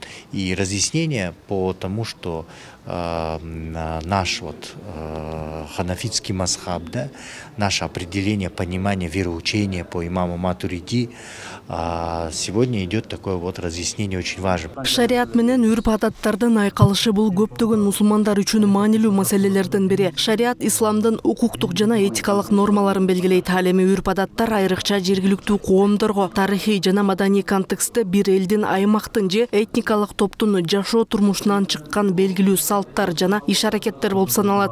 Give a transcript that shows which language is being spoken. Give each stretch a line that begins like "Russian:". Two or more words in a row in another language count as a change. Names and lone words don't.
Russian: И разъяснение по тому, что наш ханафитский мазхаб, да, наше определение, понимание вероучения по имаму Матуриди, сегодня идет такое вот разъяснение очень важно.
Kyrgyz: Шариат менен үрп-адаттардын айкалышы бул көптөгөн мусулмандар үчүн маанилүү маселелердин бири. Шариат исламдын укуктук жана этикалык нормаларын белгилейт. Ал эми үрп-адаттар айрыкча жергиликтүү коомдорго тарыхый жана маданий контекстте бир элдин, аймактын же этникалык топтун жашоо турмушунан чыккан белгилүү салттар жана иш-аракеттер болуп саналат.